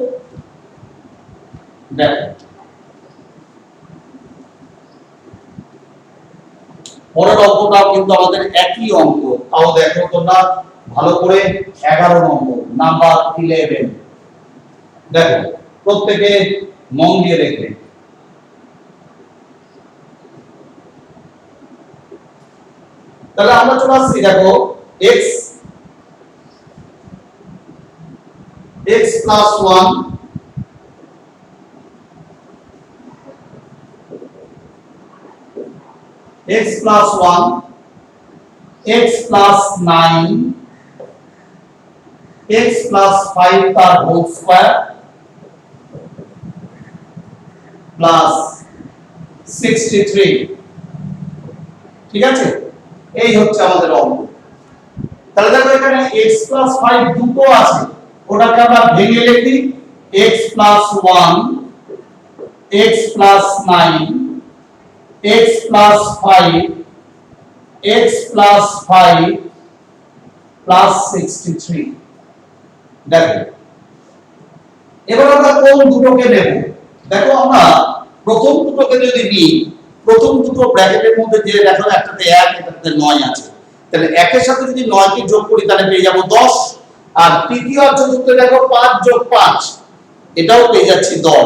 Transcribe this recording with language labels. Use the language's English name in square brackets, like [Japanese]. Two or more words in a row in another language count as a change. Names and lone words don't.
[Bangla] দেখো পরের অঙ্কটাও কিন্তু আমাদের একই অঙ্ক, তাও দেখো তোমরা ভালো করে। 11 নম্বর, নাম্বার 11। দেখো প্রত্যেকে মন দিয়ে দেখবে। তাহলে আমরা চলে আসছি, দেখো x plus 1 [English] x plus 1 x plus 9 x plus 5 তার whole square plus 63। [Bangla] ঠিক আছে, এই হচ্ছে আমাদের অঙ্ক। তাহলে দেখো এখানে x plus 5 দুটো আছে, ওটাকে আমরা ভেঙে লিখি x plus 1 x plus 9 x plus 5 x plus 5 plus 63। দেখো এবার আমরা কোন দুটোকে নেব। দেখো আমরা প্রথম দুটোকে যদি নিই, প্রথম দুটো ব্র্যাকেটের মধ্যে যে দেখো একটাতে 1 একটাতে 9 আছে, তাহলে 1 এর সাথে যদি 9 কে যোগ করি তাহলে পেয়ে যাব 10, আর তৃতীয় আর চতুর্থ দেখো 5 যোগ 5, এটাও পেয়ে যাচ্ছি 10।